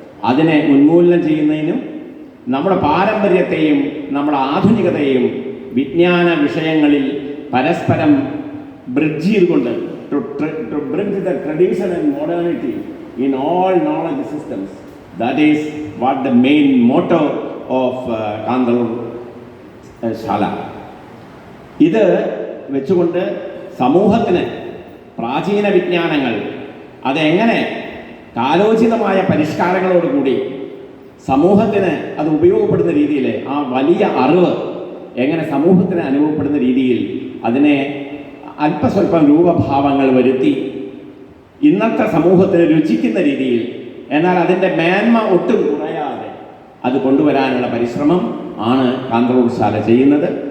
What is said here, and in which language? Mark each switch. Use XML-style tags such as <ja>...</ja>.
<ml>അതിനെ ഉന്മൂലനം ചെയ്യുന്നതിനും നമ്മുടെ പാരമ്പര്യത്തെയും നമ്മുടെ ആധുനികതയെയും വിജ്ഞാന വിഷയങ്ങളിൽ പരസ്പരം ബ്രിഡ്ജ് ചെയ്തുകൊണ്ട്</ml> <en>to bridge the tradition and modernity in all knowledge systems. That is what the main motto of Kandalur Shala.</en> <ml>ഇത് വെച്ചുകൊണ്ട് സമൂഹത്തിന് പ്രാചീന വിജ്ഞാനങ്ങൾ അതെങ്ങനെ കാലോചിതമായ പരിഷ്കാരങ്ങളോടുകൂടി സമൂഹത്തിന് അത് ഉപയോഗപ്പെടുന്ന രീതിയിൽ, ആ വലിയ അറിവ് എങ്ങനെ സമൂഹത്തിന് അനുഭവപ്പെടുന്ന രീതിയിൽ അതിനെ അല്പസ്വല്പം രൂപഭാവങ്ങൾ വരുത്തി ഇന്നത്തെ സമൂഹത്തിന് രുചിക്കുന്ന രീതിയിൽ, എന്നാൽ അതിൻ്റെ മേന്മ ഒട്ടും കുറയാതെ അത് കൊണ്ടുവരാനുള്ള പരിശ്രമം ആണ് കാന്തളൂർ ശാല ചെയ്യുന്നത്.</ml>